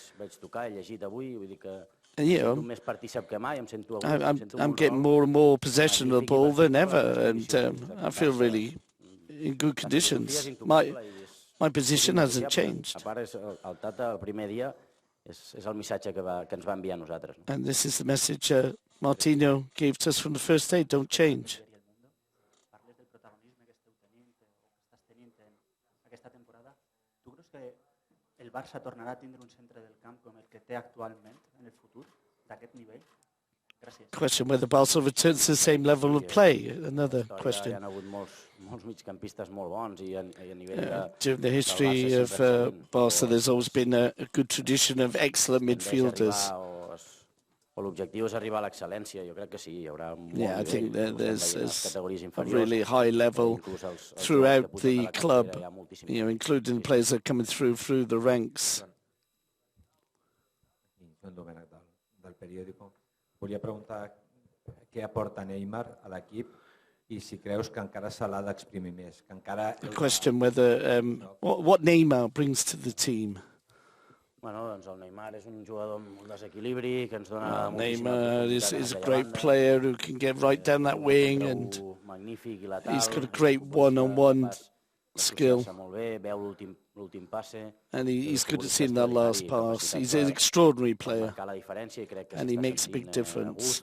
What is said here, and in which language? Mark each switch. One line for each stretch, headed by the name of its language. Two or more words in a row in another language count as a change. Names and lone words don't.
English: And, you know, I'm getting more and more possession of the ball than ever, and I feel really in good conditions. My position hasn't changed. And this is the message Martino gave to us from the first day: don't change.
Catalan: El Barça tornarà a tindre un centre del camp com el que té actualment en el futur, d'aquest nivell? Gràcies.
English: Question whether Barca returns to the same level of play. Another question. During the history of Barca, there's always been a good tradition of excellent midfielders. Yeah, I think there's a really high level throughout the club, you know, including the players that are coming through the ranks.
Catalan: Del periòdico. Volia preguntar què aporta Neymar a l'equip i si creus que encara se l'ha d'exprimir més. Que encara...
English: A question whether what Neymar brings to the team.
Catalan: Bueno, doncs el Neymar és un jugador amb molt desequilibri, que ens dona
English: Neymar is a great player who can get right down that wing, and he's got a great one-on-one skill. And he's good at seeing that last pass. He's an extraordinary player, and he makes a big difference.